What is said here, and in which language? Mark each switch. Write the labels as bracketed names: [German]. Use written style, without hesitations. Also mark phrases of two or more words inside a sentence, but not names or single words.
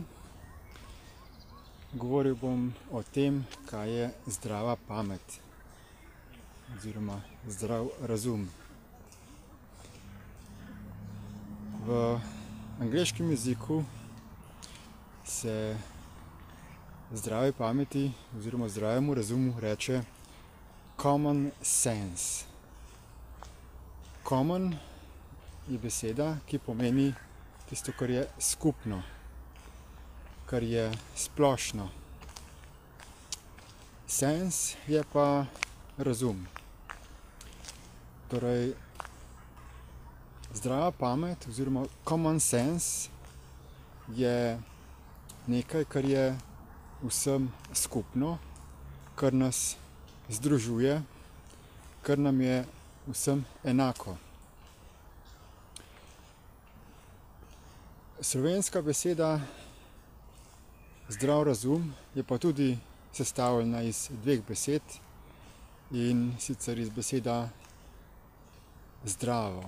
[Slovenian] Govoril bom o tem, kaj je zdrava pamet oziroma zdrav razum. V angleškem jeziku se zdravi pameti oziroma zdravemu razumu reče [English] common sense. [Slovenian] Common je beseda, ki pomeni tisto, kar je skupno, kar je splošno. Sense je pa razum. Torej, zdrava pamet oziroma [English] common sense [Slovenian] je nekaj, kar je vsem skupno, kar nas združuje, kar nam je vsem enako. Slovenska beseda zdrav razum je pa tudi sestavljena iz dveh besed, in sicer iz beseda zdravo.